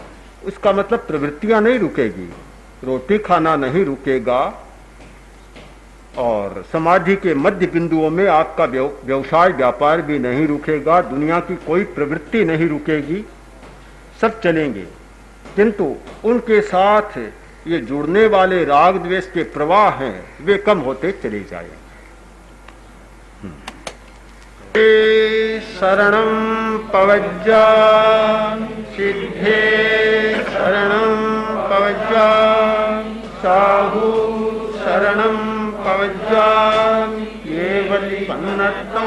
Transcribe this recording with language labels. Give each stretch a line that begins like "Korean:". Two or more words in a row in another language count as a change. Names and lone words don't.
Hindi: उसका मतलब प्रवृत्तियां नहीं रुकेगी, रोटी खाना नहीं रुकेगा, और समाधि के मध्य बिंदुओं में आपका व्यवसाय व्यापार भी नहीं रुकेगा, दुनिया की कोई प्रवृत्ति नहीं रुकेगी, सब चलेंगे। किंतु उनके साथ ये जुड़ने वाले राग द्वेष के प्रवाह हैं, वे कम होते चले जाएंगे।
Prakrit languages: शरणं पवज्जा सिद्धे शरणं पवज्जा साहु शरणं पवज्जा केवलिपन्नतं